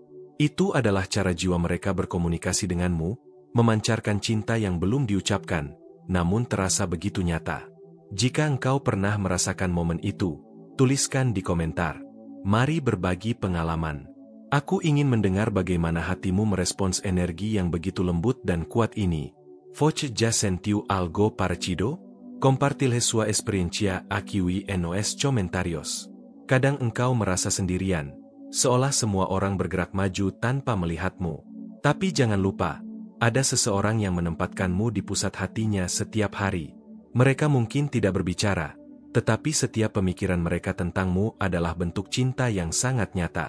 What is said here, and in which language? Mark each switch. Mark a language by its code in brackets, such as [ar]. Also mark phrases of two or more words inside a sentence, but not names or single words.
[id] Itu adalah cara jiwa mereka berkomunikasi denganmu, memancarkan cinta yang belum diucapkan, namun terasa begitu nyata. Jika engkau pernah merasakan momen itu, tuliskan di komentar. Mari berbagi pengalaman. Aku ingin mendengar bagaimana hatimu merespons energi yang begitu lembut dan kuat ini. [pt] Voce já sentiu algo parecido? Compartilhe sua experiencia aquí nos comentarios. [id] Kadang engkau merasa sendirian, seolah semua orang bergerak maju tanpa melihatmu. Tapi jangan lupa, ada seseorang yang menempatkanmu di pusat hatinya setiap hari. Mereka mungkin tidak berbicara, tetapi setiap pemikiran mereka tentangmu adalah bentuk cinta yang sangat nyata.